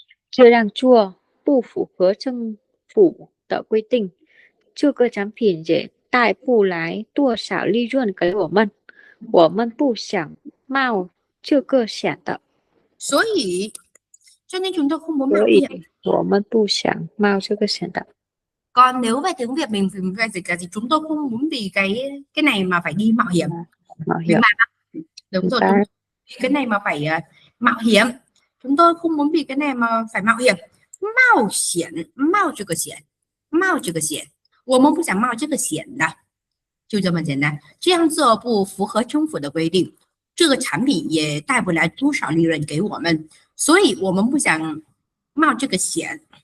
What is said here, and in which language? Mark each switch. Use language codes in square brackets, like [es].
[zh] Chưa rang chua, bù phủ khứa政府的规定，这个产品也带不来多少利润给我们，我们不想冒这个险的。 [vi] 所以 cho nên chúng tôi không muốn mạo hiểm. [zh] 我们不想冒这个险的。 [vi] Còn nếu về tiếng Việt mình phải dịch là gì? Chúng tôi không muốn vì cái này mà phải đi mạo hiểm. Đúng rồi, cái này mà phải mạo hiểm. Chúng tôi không muốn vì cái này mà phải mạo hiểm. Mạo hiểm, mạo [zh] 这个险，冒这个险，我们不想冒这个险的，就这么简单。这样做不符合政府的规定，这个产品也带不来多少利润给我们，所以我们不想冒这个险。